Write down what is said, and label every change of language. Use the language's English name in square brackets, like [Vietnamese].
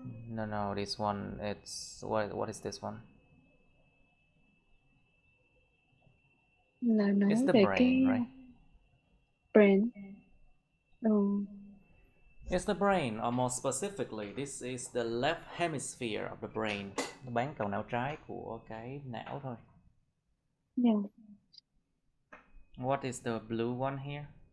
[English] No, this one, it's what is this one? [Vietnamese] Là nói [English] It's the [Vietnamese] về [English] brain, right? brain. It's the brain, or more specifically, this is the left hemisphere of the brain. [Vietnamese] Nó bán cầu não trái của cái não thôi. [English] Yeah. What is the blue one here?